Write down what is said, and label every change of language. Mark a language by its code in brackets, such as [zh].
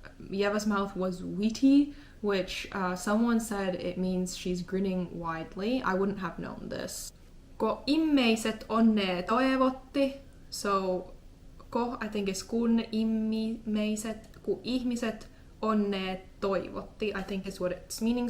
[en] Ieva's mouth was wheaty, which someone said it means she's grinning widely. I wouldn't have known this. [fi] Ko immeiset onnea toivotti. [en] So ko, I think is kun immeiset, [fi] ku ihmiset onnea toivotti, [en] I think is what it's meaning.